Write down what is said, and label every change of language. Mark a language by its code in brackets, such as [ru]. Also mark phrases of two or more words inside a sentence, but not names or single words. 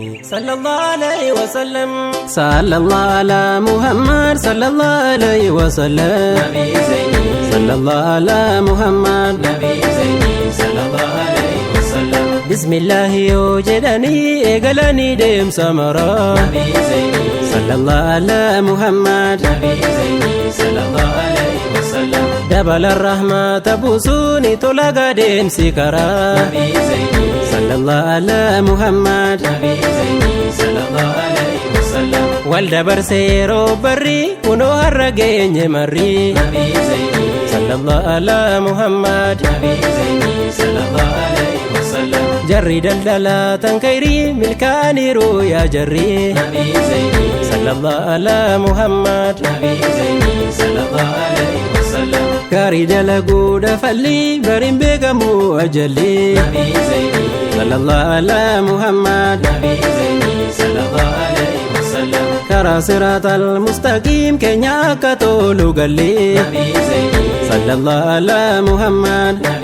[ar] صلى الله عليه وسلم. صلى الله على محمد، صلى الله عليه وسلم. نبي زيني. صلى الله على محمد. نبي زيني، صلى الله عليه وسلم. [om] Bismillah yoo jedhanii eegalanii deemsa mara. [ar] نبي زيني. صلى الله على محمد. نبي زيني، صلى الله عليه [om] Dabala rahmata buusuuni tola gadeemsi karaa. [ar] صلى الله على محمد. [om] Wal dabarse yeroo barri kunoo har'a geenye marri. [ar] صلى الله على محمد. وسلم. [om] Jarri daldalaa tan khayrii milkaaniiru yaa jarri. [ar] نبي زيني. صلى الله على محمد. نبي زيني. صلى الله عليه وسلم. [om] Gaarii dalaguudha falli bariin beekamu ajalli. [ar] نبي زيني. صلى الله على محمد. نبي زيني. صلى الله عليه [om] Karaa [ar] الصراط المستقيم [om] keenya akka tolu galle. [ar] صلى الله على محمد.